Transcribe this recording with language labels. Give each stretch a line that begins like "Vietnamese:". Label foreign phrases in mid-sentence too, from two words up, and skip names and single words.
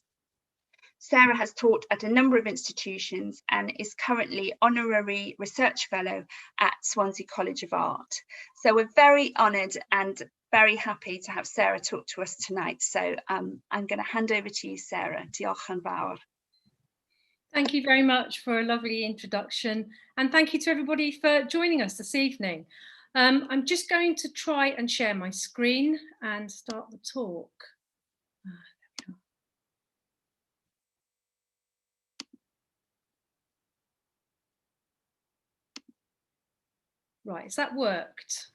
English: Sarah has taught at a number of institutions and is currently Honorary Research Fellow at Swansea College of Art. So we're very honoured and very happy to have Sarah talk to us tonight. So I'm going to hand over to you, Sarah.
Welsh: Diolch yn fawr.
English: Thank you very much for a lovely introduction, and thank you to everybody for joining us this evening. I'm just going to try and share my screen and start the talk. Right, has that worked?